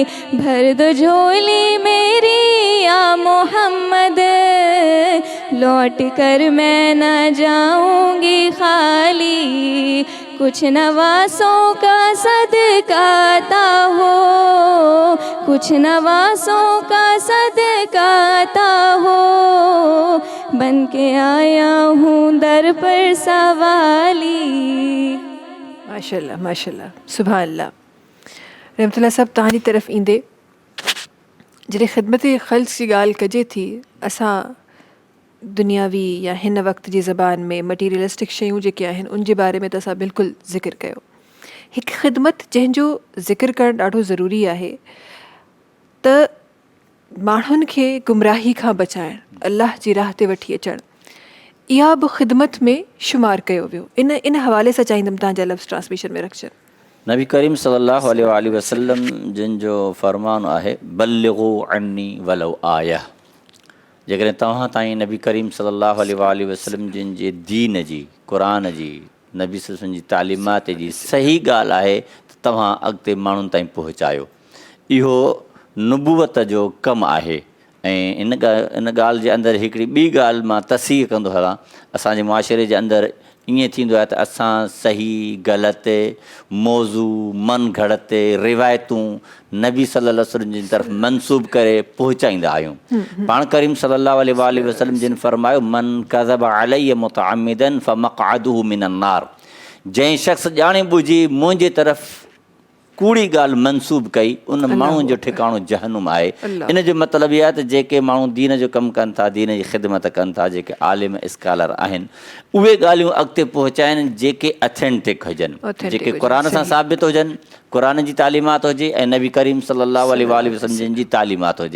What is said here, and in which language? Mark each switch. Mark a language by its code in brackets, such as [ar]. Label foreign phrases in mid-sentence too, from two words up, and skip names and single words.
[ur] بھر دو جھولی میری یا محمد، لوٹ کر میں نہ جاؤں گی خالی. کچھ نواسوں کا صدقہ عطا ہو، کچھ نواسوں کا صدقہ عطا ہو. بن کے آیا ہوں در پر سوالی. [ar] ما شاء الله ما شاء الله سبحان الله. [sd] रहमतुल्लाह साहब तव्हांजी तरफ़ ईंदे जॾहिं ख़िदमत ख़ल्क़ जी ॻाल्हि कजे थी, असां दुनियावी या हिन वक़्त जी ज़बान में मटीरियलिस्टिक शयूं जेके आहिनि उन जे बारे में त असां बिल्कुलु ज़िक्र कयो. हिकु ख़िदमत जंहिंजो ज़िक्र करणु ॾाढो ज़रूरी आहे त माण्हुनि खे गुमराही खां बचाइणु, अल्लाह जी राह ते वठी अचणु, इहा बि ख़िदमत में शुमारु कयो वियो. इन हवाले सां चाहींदमि तव्हांजा लफ़्ज़ ट्रांसमिशन में रखजनि. नबी करीम [ar] صلى الله عليه وسلم [sd] जिन जो फ़रमान आहे [ar] بلغوا عني ولو آية. [sd] जेकॾहिं तव्हां ताईं नबी करीम [ar] صلى الله عليه وسلم [sd] जिन जे दीन जी, क़ुरान जी, नबी [ar] صلى الله عليه وسلم [sd] जी तालीमात जी सही ॻाल्हि आहे त तव्हां अॻिते माण्हुनि ताईं पहुचायो। इहो नुबूवत जो कमु आहे। ऐं इन ॻाल्हि जे अंदरि हिकिड़ी ॿी ॻाल्हि मां तसीह कंदो हलां, असांजे मुआशिरे जे अंदरि ईअं थींदो आहे त असां सही ग़लति मौज़ू मन घड़त रिवायतूं नबी [ar] صلى الله عليه وسلم [sd] जी तरफ़ मनसूब करे पहुचाईंदा आहियूं। पाण करीम [ar] صلى الله عليه وسلم [sd] जिन फरमायो [ar] من كذب علي متعمدا فمقعده من النار. [sd] जंहिं शख़्स ॼाणे बुझी मुंहिंजे तरफ़ कूड़ी ॻाल्हि मनसूब कई उन माण्हूअ जो ठिकाणो जहनुम आहे। इन जो मतिलबु इहो आहे त जेके माण्हू दीन जो कमु कनि था, दीन जी ख़िदमत कनि था, जेके आलिम स्कॉलर आहिनि, उहे ॻाल्हियूं अॻिते पहुचाइनि जेके अथेंटिक हुजनि, जेके क़ुरान सां साबित हुजनि, क़ुरान जी तालीमात हुजे ऐं नबी करीम [ar] صلى الله عليه وسلم [sd] जी तालीमात हुजे।